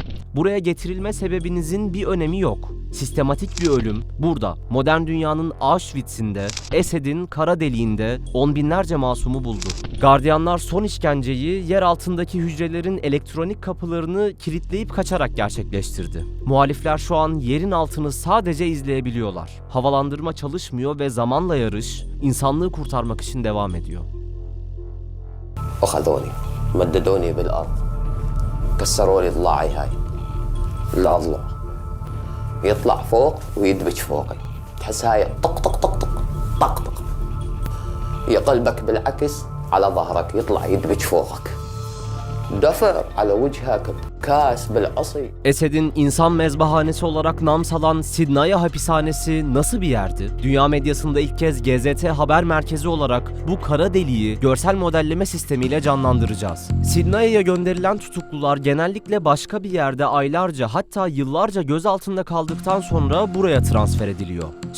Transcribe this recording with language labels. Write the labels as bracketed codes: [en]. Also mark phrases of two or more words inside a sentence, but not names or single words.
[tr] Buraya getirilme sebebinizin bir önemi yok. Sistematik bir ölüm burada, modern dünyanın Auschwitz'inde, Esed'in kara deliğinde on binlerce masumu buldu. Gardiyanlar son işkenceyi yer altındaki hücrelerin elektronik kapılarını kilitleyip kaçarak gerçekleştirdi. Muhalifler şu an yerin altını sadece izleyebiliyorlar. Havalandırma çalışmıyor ve zamanla yarış insanlığı kurtarmak için devam ediyor. [ar] أخذوني مددوني بالأرض كسروا لي ضلاعي هاي الأضلع يطلع فوق ويدبج فوقي تحس هاي طق طق طق طق طق طق يقلبك بالعكس على ظهرك يطلع يدبج فوقك دفر على وجهك كاس بالعصي. [tr] Esed'in insan mezbahanesi olarak nam salan Sidnaya hapishanesi nasıl bir yerdi? Dünya medyasında ilk kez GZT haber merkezi olarak bu kara deliği görsel modelleme sistemiyle canlandıracağız. Sidnaya'ya gönderilen tutuklular genellikle başka bir yerde aylarca hatta yıllarca gözaltında kaldıktan sonra buraya transfer ediliyor.